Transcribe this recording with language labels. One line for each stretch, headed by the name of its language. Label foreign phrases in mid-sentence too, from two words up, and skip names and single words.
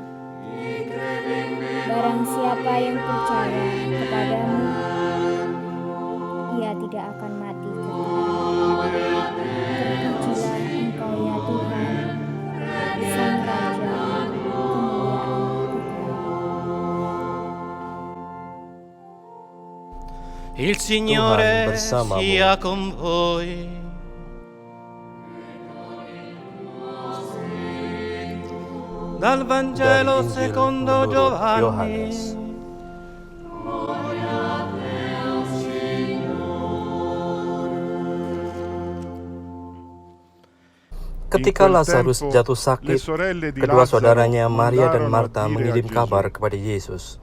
Indonesian: Barang siapa yang percaya kepadamu, ia tidak akan mati kekal. Terpujilah Engkau ya Tuhan, Sang Raja kemuliaan kekal.
Italian: Il Signore
Indonesian: bersamamu.
Italian: sia con voi. Dal Vangelo
Indonesian: Dari Injil
Italian: secondo
Indonesian: menurut
Italian: Giovanni.
Indonesian: Yohanes. Ketika Lazarus jatuh sakit, kedua saudaranya Maria dan Marta mengirim kabar kepada Yesus.